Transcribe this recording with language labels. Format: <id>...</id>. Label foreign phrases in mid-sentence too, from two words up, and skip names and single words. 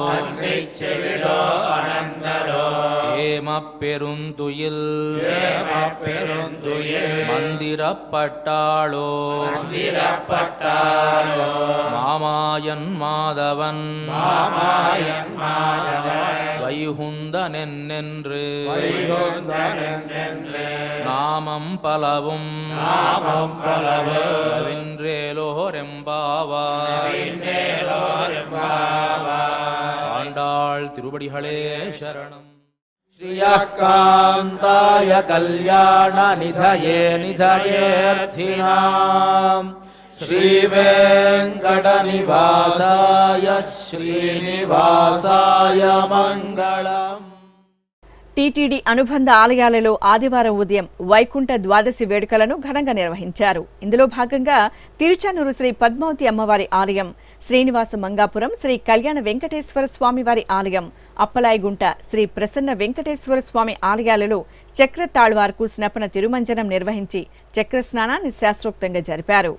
<ta>ஏமப்பெருந்துயில் மந்திரப்பட்டாளோ மாமாயன் மாதவன் வைகுந்தனென்று நாமம் பலவும் ஆண்டாள் திருவடிகளே சரணம்.</ta> <sa>श्रियकान्ताय कल्याणनिधये निधयेऽर्थिनाम् श्रीवेङ्कटनिवासाय श्रीनिवासाय मङ्गलम्.</sa> <te>టీటీడీ అనుబంధ ఆలయాలలో ఆదివారం ఉదయం వైకుంఠ ద్వాదశి వేడుకలను ఘనంగా నిర్వహించారు. ఇందులో భాగంగా తిరుచానూరు శ్రీ పద్మావతి అమ్మవారి ఆలయం, శ్రీనివాస మంగాపురం శ్రీ కళ్యాణ వెంకటేశ్వర స్వామి వారి ఆలయం, అప్పలాయిగుంట శ్రీ ప్రసన్న వెంకటేశ్వర స్వామి ఆలయాలలో చక్ర తాళ్వార్కు స్నపన తిరుమంజనం నిర్వహించి చక్ర స్నానాన్ని శాస్త్రోక్తంగా జరిపారు.</te>